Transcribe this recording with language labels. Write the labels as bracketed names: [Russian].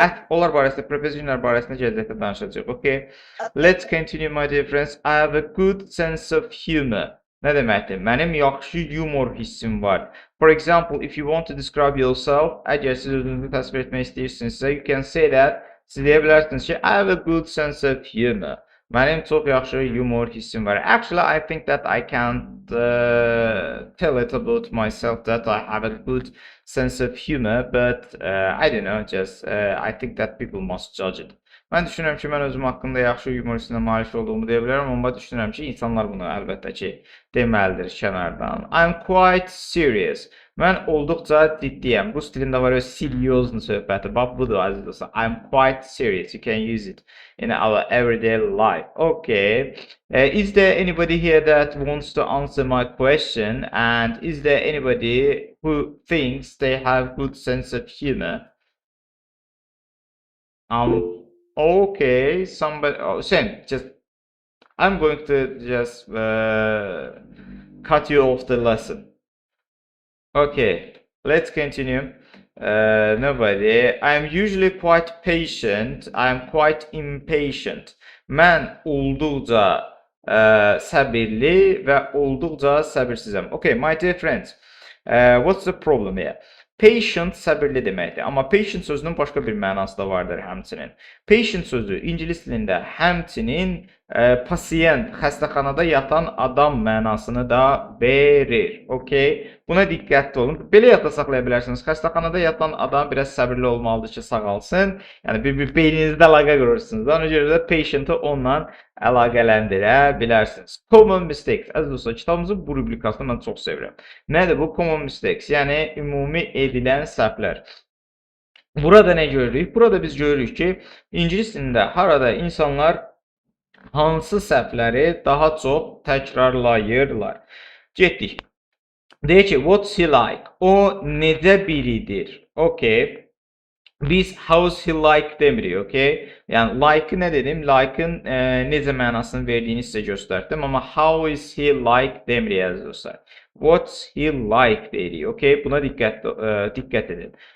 [Azerbaijani] Onlar barəsində, prepositionlar barəsində gələcəkdə danışacağıq, okay? [English] Let's continue, my dear friends. I have a good sense of humor. [Azerbaijani] Nə deməkdir? Mənim yaxşı yumor hissim var. [English] For example, if you want to describe yourself, [Azerbaijani] əgər siz özünüzü təsvir etmək istəyirsinizsə, [English] you can say that. [Azerbaijani] Siz deyə bilərsiniz ki, [English] I have a good sense of humor. [Azerbaijani] Mənim çox yaxşı yumor hissim var. [English] Actually, I think that I can't tell it about myself that I have a good sense of humor, but I don't know, just I think that people must judge it. [Azerbaijani] Mən düşünürəm ki, mən özüm haqqında yaxşı yumor hissinə malik olduğumu deyə bilərəm, amma düşünürəm ki, insanlar bunu əlbəttə ki, deməlidir kənardan. [English] I'm quite serious. [Azerbaijani] Mən olduqca ciddiyəm. Rus dilində var o seriozlu söhbəti. Bax budur əziz dostlar. [English] I'm quite serious. You can use it in our everyday life. Okay. Is there anybody here that wants to answer my question? And is there anybody who thinks they have good sense of humor? Okay. Somebody. Oh, Sam, just. I'm going to just cut you off the lesson. Okay, let's continue. Nobody. I'm usually quite patient. I'm quite impatient. [Azerbaijani] Mən olduqca səbirli və olduqca səbirsizəm. [English] Okay, my dear friends, what's the problem here? [Azerbaijani] Patient səbirli deməkdir. Amma patient sözünün başqa bir mənası da vardır həmçinin. Patient sözü ingilis dilində həmçinin pasiyent, xəstəxanada yatan adam mənasını da verir. Okay? Buna diqqətli olun. Belə yadda saxlaya bilərsiniz. Xəstəxanada yatan adam biraz səbirli olmalıdır ki, sağalsın. Yəni bir beyninizdə əlaqə qurursunuz. Ona görə də patient'ı onunla əlaqələndirə bilərsiniz. Common mistakes. Əziz dostlar, kitabımızın bu rubrikasını mən çox sevirəm. Nədir bu common mistakes? Yəni ümumi edilən səhvlər. Burada nə görürük? Burada biz görürük ki, ingilis dilində harada insanlar hansı səhvləri daha çox təkrarlayırlar. Getdik. Deyək ki, [English] what's he like? [Azerbaijani] O necə biridir? Okay. Biz [English] how's he like [Azerbaijani] demirik, okay? Yəni like-ı nə dedim? Like-ın necə mənasını verdiyini sizə göstərdim, amma [English] how is he like [Azerbaijani] demirik əziz dostlar. [English] What's he like [Azerbaijani] deyirik, okay? Buna diqqət edin.